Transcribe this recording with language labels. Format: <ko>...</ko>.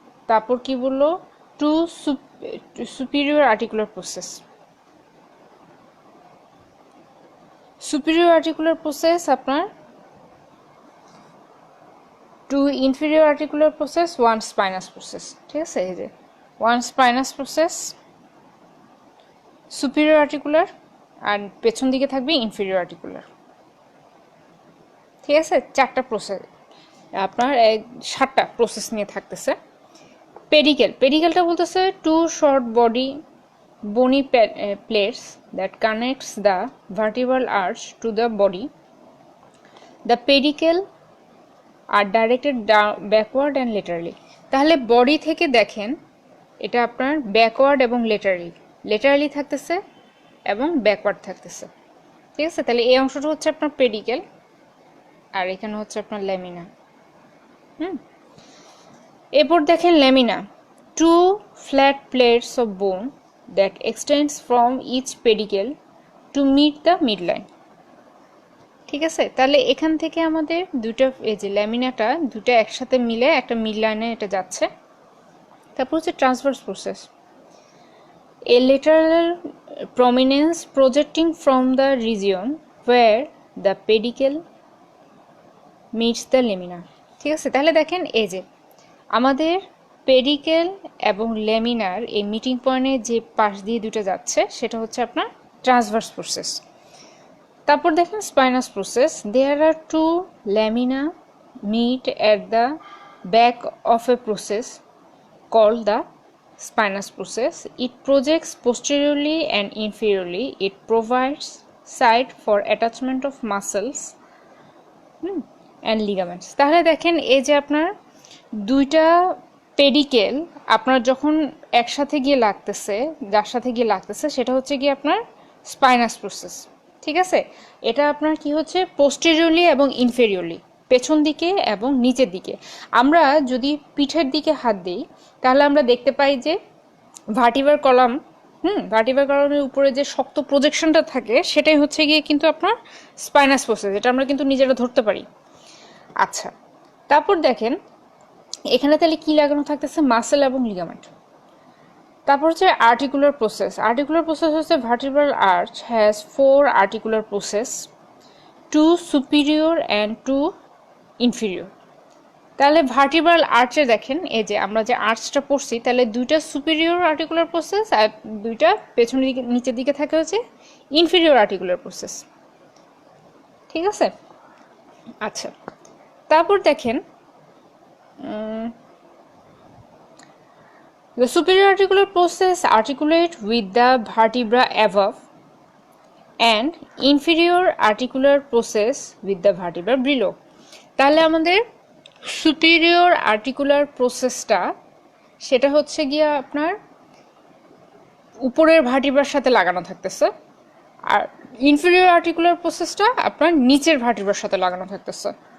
<bn>তারপর কি বললো, 2 superior articular process, superior articular process আপনার 2 inferior articular process, 1 spinous process, ঠিক আছে। এই যে 1 স্পাইনাস প্রসেস, সুপিরিয়র আর্টিকুলার, আর পেছন দিকে থাকবে ইনফিরিয়র আর্টিকুলার, ঠিক আছে। 4টা প্রসেস আপনার 7টা প্রসেস নিয়ে থাকতেছে। পেডিকেলটা বলতেছে</bn> <en>2 short bony plates that connects the vertebral arch to the body. The pedicle are directed backward and laterally.</en> <bn>তাহলে বডি থেকে দেখেন এটা আপনার ব্যাকওয়ার্ড এবং লেটারালি, লেটারালি থাকতেছে এবং ব্যাকওয়ার্ড থাকতেছে। ঠিক আছে, তাহলে এই অংশটা হচ্ছে আপনার পেডিকেল আর এখানে হচ্ছে আপনার ল্যামিনা। এরপর দেখেন</bn> <en>Lamina, two flat plates of bone that extends from each pedicle to meet the mid line.</en> <bn>ঠিক আছে, তাহলে এখান থেকে আমাদের দুটো এই যে ল্যামিনাটা দুটো একসাথে মিলে একটা মিড লাইনে এটা যাচ্ছে। তারপর হচ্ছে</bn> <en>Transverse process, a lateral prominence projecting from the region where the pedicle meets the lamina।</en> <bn>ঠিক আছে, তাহলে দেখেন এই যে আমাদের পেডিকেল এবং ল্যামিনার এই মিটিং পয়েন্টে যে পাশ দিয়ে দুটো যাচ্ছে সেটা হচ্ছে আপনার ট্রান্সভার্স প্রসেস। তারপর দেখেন</bn> <en>Spinous process, there are two lamina meet at the back of a process called the spinous process. It projects posteriorly and inferiorly. It provides site for attachment of muscles and ligaments.</en> <bn>তাহলে দেখেন এই যে আপনার দুইটা pedicle আপনার যখন একসাথে গিয়ে লাগতেছে, যার সাথে গিয়ে লাগতেছে সেটা হচ্ছে গিয়ে আপনার স্পাইনাস প্রসেস। ঠিক আছে, এটা আপনার কি হচ্ছে পোস্টেরিয়রলি এবং ইনফেরিয়রলি, পেছন দিকে এবং নিচের দিকে। আমরা যদি পিঠের দিকে হাত দিই তাহলে আমরা দেখতে পাই যে ভার্টিব্রাল কলাম, ভার্টিব্রাল কলামের উপরে যে শক্ত প্রজেকশনটা থাকে সেটাই হচ্ছে গিয়ে কিন্তু আপনার স্পাইনাস প্রসেস, এটা আমরা কিন্তু নিজেরা ধরতে পারি। আচ্ছা, তারপর দেখেন এখানে তাহলে কি লাগানো থাকতেছে, মাসেল এবং লিগামেন্ট। তারপর হচ্ছে আর্টিকুলার প্রসেস। আর্টিকুলার প্রসেস হচ্ছে</bn> <en>Vertebral arch has 4 articular process, 2 superior and 2 inferior.</en> <bn>তাহলে ভার্টিব্রাল আর্চে দেখেন এই যে আমরা যে আর্চটা পড়ছি তাহলে দুইটা সুপিরিয়র আর্টিকুলার প্রসেস আর দুইটা পেছনের দিকে নিচের দিকে থাকে হচ্ছে ইনফিরিয়র আর্টিকুলার প্রসেস। ঠিক আছে, আচ্ছা তারপর দেখেন</bn> <en>the superior articular process articulate with the vertebra above and inferior articular process with the vertebra below।</en> <bn>তাহলে আমাদের সুপিরিয়র আর্টিকুলার প্রসেসটা সেটা হচ্ছে গিয়ে আপনার উপরের ভার্টিব্রার সাথে লাগানো থাকতেছে, আর ইনফেরিয়র আর্টিকুলার প্রসেসটা আপনার নিচের ভার্টিব্রার সাথে লাগানো থাকতেছে।</bn>